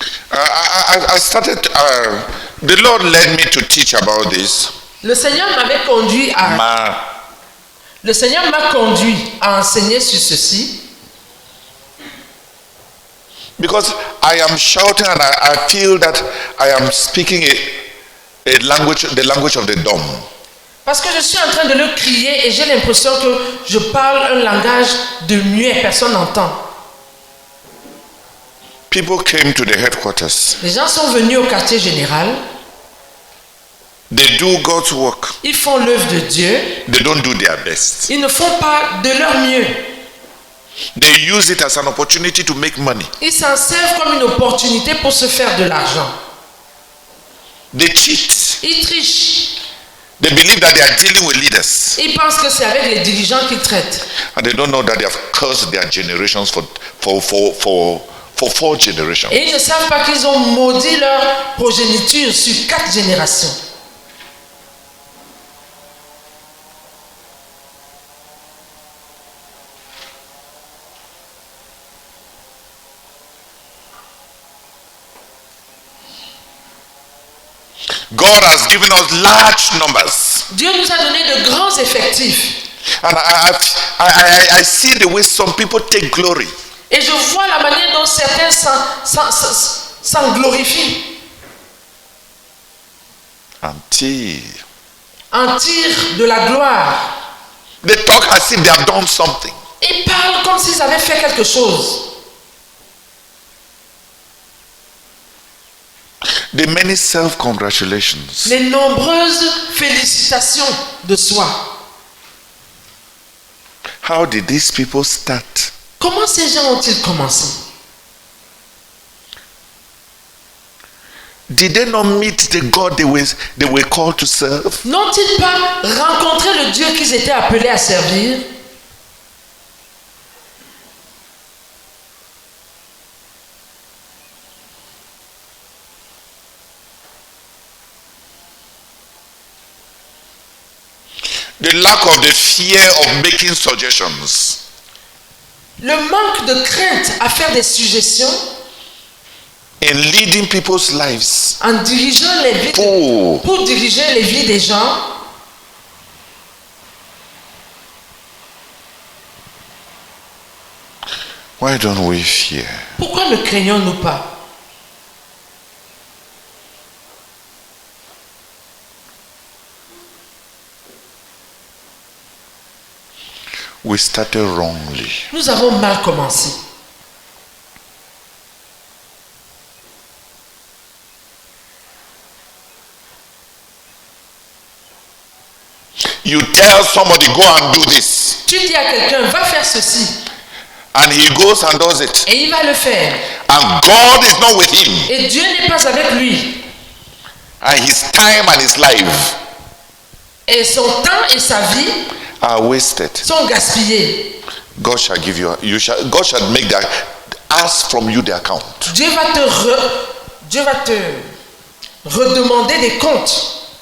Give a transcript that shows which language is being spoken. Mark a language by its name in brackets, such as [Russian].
[English] I started, the Lord led me to teach about this. [French] Le Seigneur m'avait conduit Le Seigneur m'a conduit à enseigner sur ceci. [English] Because I am shouting and I feel that I am speaking a language, the language of the dumb. [French] Parce que je suis en train de le crier et j'ai l'impression que je parle un langage de muet, personne n'entend. [English] People came to the headquarters. [French] Les gens sont venus au quartier général. [English] They do God's work. [French] Ils font l'œuvre de Dieu. [English] They don't do their best. [French] Ils ne font pas de leur mieux. [English] They use it as an opportunity to make money. [French] Ils s'en servent comme une opportunité pour se faire de l'argent. [English] They cheat. [French] Ils trichent. [English] They believe that they are dealing with leaders. [French] Ils pensent que c'est avec les dirigeants qu'ils traitent. [English] And they don't know that they have cursed their generations for 4 generations. [French] Et ils ne savent pas qu'ils ont maudit leur progéniture sur 4 générations. [English] God has given us large numbers. [French] Dieu nous a donné de grands effectifs. [English] And I see the way some people take glory. [French] Et je vois la manière dont certains s'en glorifient. En tirent de la gloire. [English] They talk as if they have done something. [French] Ils parlent comme s'ils avaient fait quelque chose. [English] The many self-congratulations. [French] Les nombreuses félicitations de soi. [English] How did these people start? [French] Comment ces gens ont-ils commencé? [English] Did they not meet the God they were called to serve? [French] N'ont-ils pas rencontré le Dieu qu'ils étaient appelés à servir? [English] The lack of the fear of making suggestions. [French] Le manque de crainte à faire des suggestions [English] in leading people's lives. [French] en dirigeant les vies pour diriger les vies des gens. [English] Why don't we fear? [French] Pourquoi ne craignons-nous pas? [English] We started wrongly. [French] Nous avons mal commencé. [English] You tell somebody, go and do this. [French] Tu dis à quelqu'un, va faire ceci. [English] And he goes and does it. [French] Et il va le faire. [English] And God is not with him. [French] Et Dieu n'est pas avec lui. [English] And his time and his life [French] Et son temps et sa vie [English] are wasted. [French] sont gaspillés. [English] God shall give you, God shall make that, ask from you the account. [French] Dieu va te redemander des comptes.